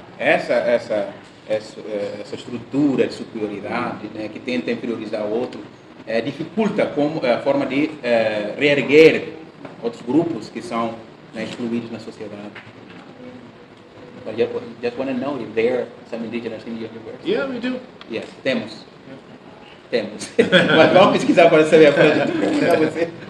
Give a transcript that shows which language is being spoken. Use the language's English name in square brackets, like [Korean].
[Portuguese] Essa estrutura de superioridade, né, que tenta inferiorizar o outro, dificulta a forma de reerguer outros grupos que são, né, excluídos na sociedade. [English] But just want to know if there are some indigenous in your university. Yeah, we do. Yes, [Portuguese] temos. Mas vamos pesquisar para saber a frase de perguntar você.